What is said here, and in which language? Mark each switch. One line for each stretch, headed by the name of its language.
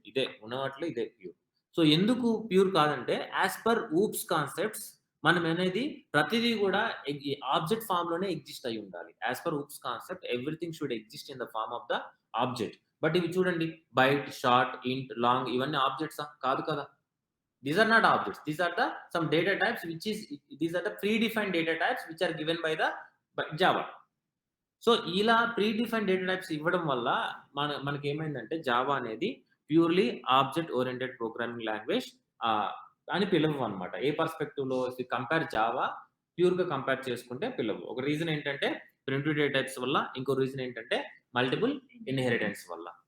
Telugu: ఇదే ఉన్న వాటిలో ఇదే ప్యూర్. సో ఎందుకు ప్యూర్ కాదంటే యాజ్ పర్ ఊప్స్ కాన్సెప్ట్స్ మనం అనేది ప్రతిదీ కూడా ఆబ్జెక్ట్ ఫామ్ లోనే ఎగ్జిస్ట్ అయి ఉండాలి. As per oops concept everything should exist in the form of the object. But ఇవి చూడండి బైట్, షార్ట్, ఇంట్, లాంగ్ ఇవన్నీ ఆబ్జెక్ట్సా? కాదు కదా.
English: These are not objects. These are the some data types these are the predefined data types which are given by Java.
Telugu: So ఇలా predefine data types ఇవ్వడం వల్ల మనకి ఏమైందంటే జావా అనేది purely object oriented programming language అని పిలవు అనమాట. ఏ perspective లో compare Java pure గా కంపేర్ చేసుకుంటే పిలవు. ఒక రీజన్ ఏంటంటే ప్రిమిటివ్ డేటా టైప్స్ వల్ల, ఇంకో రీజన్ ఏంటంటే మల్టిపుల్ ఇన్హెరిటెన్స్ వల్ల.